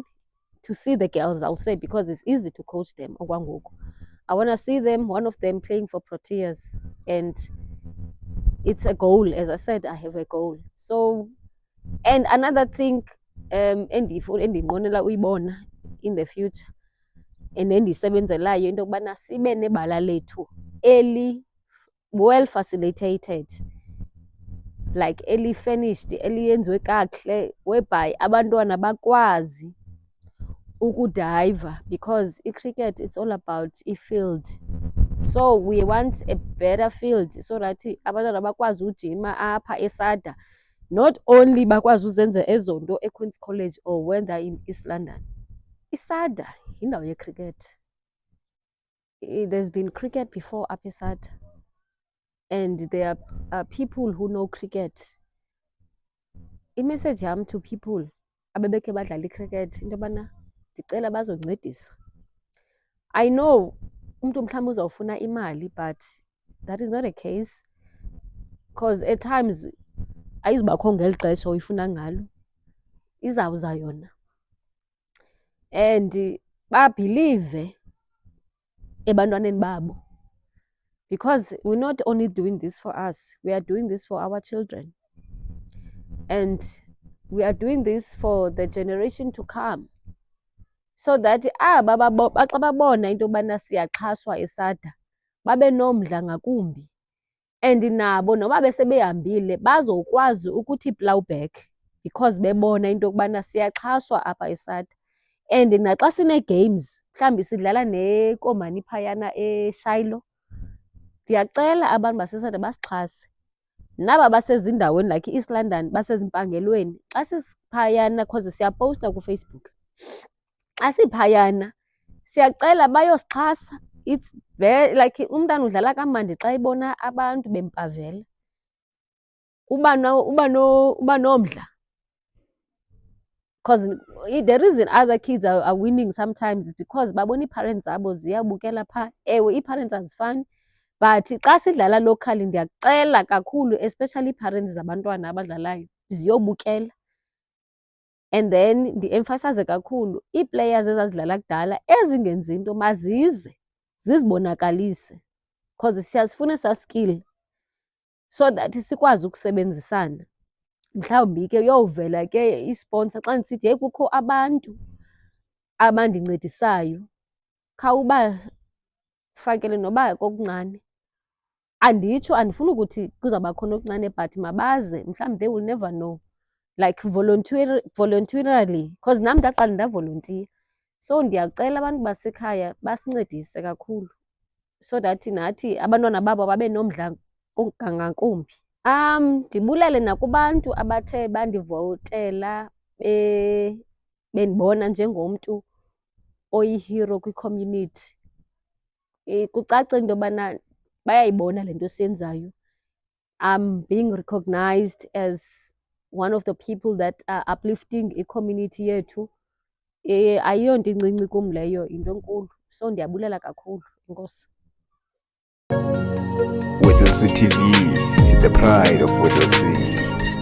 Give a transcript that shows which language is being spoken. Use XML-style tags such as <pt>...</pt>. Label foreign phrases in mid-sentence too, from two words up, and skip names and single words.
<en>To see the girls, I'll say, because it's easy to coach them. I want to see them, one of them playing for Proteas. And it's a goal. As I said, I have a goal. So, and another thing,</en> <xh>endinqwenela uyibona</xh> <en>in the future, and</en> <xh>endisebenzelayo into yokubana sibe nebala lethu</xh> <en>well facilitated, like finished,</en> <xh>yenziwe kakuhle, whereby abantwana bakwazi ukudayiva,</xh> <en>because cricket, it's all about field. So we want a better field so that</en> <xh>abantwana bakwazi ujima apha eSADA,</xh> <en>not only</en> <xh>bakwazi uzenza ezo nto eQueen's College</xh> <en>or when they're in East London.</en> <xh>iSADA yindawo yecricket.</xh> <en>There's been cricket before up eSADA, and there are people who know cricket.</en> <xh>Imessage yam</xh> <en>to people</en> <xh>abebekhe badlala icricket into yobana ndicela bazoncedisa.</xh> <en>I know</en> <xh>umntu mhlawumbi uzawufuna imali,</xh> <en>but that is not a case, because at times</en> <xh>ayizubakho ngeli xesha uyifuna ngalo, izawuza yona. And babhilive ebantwaneni babo,</xh> <en>because we're not only doing this for us, we are doing this for our children, and we are doing this for the generation to come, so that</en> <xh>xa babona into yobana siyaxhaswa eSADA babe nomdla ngakumbi,</xh> <en>and</en> <xh>nabo noba besebehambile bazokwazi ukuthi</xh> <en>plowback, because</en> <xh>bebona into yokubana siyaxhaswa apha eSADA. And naxa sine-games, mhlawumbi sidlala nekomani phayana eShilo, ndiyacela abantu baseSADA basixhase. Naba basezindaweni like East London, basezimpangelweni, xa sisiphayana, because siyapowusta kuFacebook, xa siphayana siyacela bayosixhasa. It's like umntana udlala kamandi xa ibona abantu bempavela, uba nomdla.</xh> <en>Because the reason other kids are winning sometimes is because</en> <xh>babona ii-parents zabo ziyabukela phaa. Ewe, ii-parents azifani, but xa sidlala locally ndiyakucela kakhulu, especially ii-parents zabantwana abadlalayo, ziyobukela. And then ndi-emphasize kakhulu, ii-players ezazidlala kudala ezingenzi nto mazize zizibonakalise, because siyasifuna esaa skill</xh> <en>so that</en> <xh>sikwazi ukusebenzisana. Mhlawumbi ke uyowuvela ke isponsa xa ndisithi yeyi kukho abantu abandincedisayo, khawubafakele noba kokuncane. Anditsho, andifuni ukuthi kuzawuba khona okuncane, but mabaze, mhlawumbi</xh> <en>they will never know, like voluntarily,</en> <xh>because nam ndaqala ndavolontiya. So ndiyacela abantu basekhaya basincedise kakhulu. so that nathi abantwana babo babe nomdla kangakumbi. Ndibulele nakubantu abathe bandivotela bendibona njengomntu oyi-hero kwi-community. Kucace into yobana bayayibona le nto siyenzayo.</xh> <en>I'm being recognized as one of the people that are uplifting</en> <xh>i-community yethu. Ayiyonto incinci kum leyo, yinto enkulu. So ndiyabulela kakhulu. Enkosi.</xh> <en>Whittlesea TV, the pride of Whittlesea.</en>